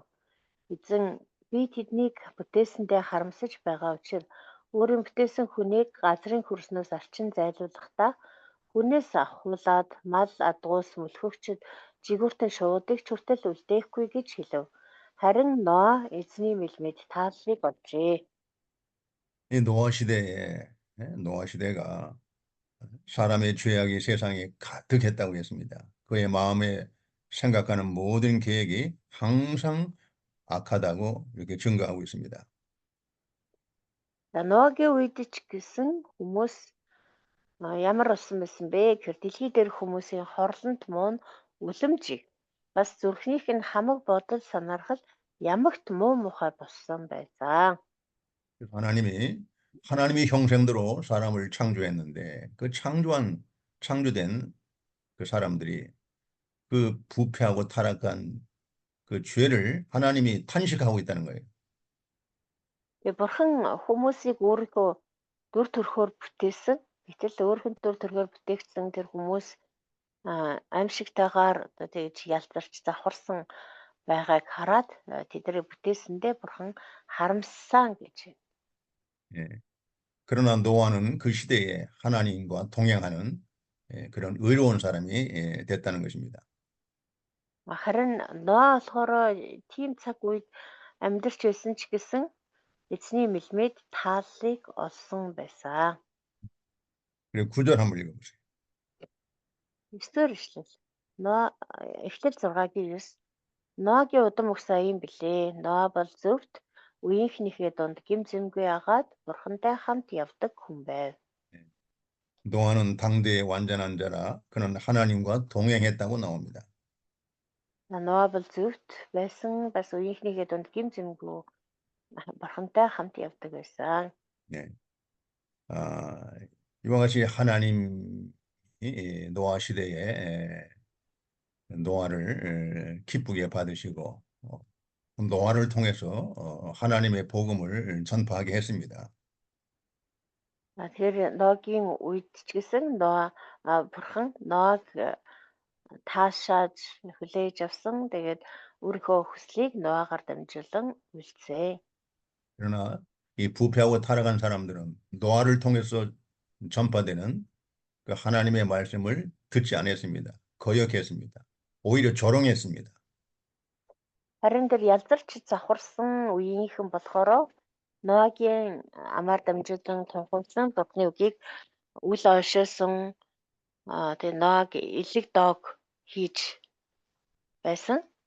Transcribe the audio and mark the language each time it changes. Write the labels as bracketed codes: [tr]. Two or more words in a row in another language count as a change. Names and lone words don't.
[mn] Эзэн би тэднийг бүтээсэндээ харамсаж байгаа учраас өөрийн бүтээсэн хүнийг газрын хөрснөөс арчин зайлуулахдаа хүнээс ахуулаад мал адгуус мөлхөгчд жигүүртэн шуудыг ч хүртэл үлдээхгүй гэж хэлв. Харин Ноа эзний мэлмид тааллыг олжээ. [ko] 이 노아 시대가 사람의 죄악이 세상에 가득했다고 했습니다. 그의 마음에 생각하는 모든 계획이 항상 악하다고 이렇게 증거하고 있습니다. [mn] За Ноагийн үед ч гэсэн хүмүүс ямар болсон байсан бэ гэхээр дэлхий дээр хүмүүсийн хорлонт муу нь үлэмжийг бас зүрхнийх нь хамаг бодол санархал ямагт муу мухай болсон байсан. [ko] 그래서 하나님이 형상대로 사람을 창조했는데 그 창조된 그 사람들이 그 부패하고 타락한 그 죄를 하나님이 탄식하고 있다는 거예요. [mn] Тэгээ бурхан хүмүүсийг өөрийнхөө дүр төрхөөр бүтээсэн. Гэтэл өөрхөн дүр төрхөөр бүтээгдсэн тэр хүмүүс аимшигтайгаар одоо тэгж ялзарч завхарсан байгааг хараад тэднийг бүтээсэндээ бурхан харамссан гэж. [ko] 예. 그러나 노아는 그 시대에 하나님과 동행하는 그런 의로운 사람이 됐다는 것입니다. [mn] Харин Ноа болохоор тийм цаг үед амьдарч байсан ч гэсэн эзний мэлмид тааллыг олсон байсан. [ko] 그리고 9절 한번 읽어보세요. [mn] 9-р эшлэл. Эхлэл 6-гийн 9. Ноагийн удам угсаа юм билээ. Ноа бол зөвхт үеийнхнийхээ дунд гим зэмгүй агаад бурхантай хамт явдаг хүн байв. [ko] 노아는 당대의 완전한 자라 그는 하나님과 동행했다고 나옵니다. [mn] Ноа бол зөвхт байсан бас үеийнхнийхээ дунд гим зэмгүй бурхантай хамт явдаг байсан. [ko] 네. 이와 같이 하나님이 노아 시대에 노아를 기쁘게 받으시고 노아를 통해서 하나님의 복음을 전파하게 했습니다. [mn] Тэгэхээр Ноагийн үед ч гэсэн бурхан Ноаг таашааж хүлээж авсан. Тэгээд өөрийнхөө хүслийг Ноагаар дамжуулан үлдсэн. [ko] 그러나 이 부패하고 타락한 사람들은 노아를 통해서 전파되는 그 하나님의 말씀을 듣지 않았습니다. 거역했습니다. 오히려 조롱했습니다. [mn] Харин тэр ялзарч завхарсан үеийнхэн болохоор Ноагийн амаар дамжуулан тунхагласан бурхны үгийг үл ойшоосон. Тэгээ Ноаг элэг доог хийж байсан.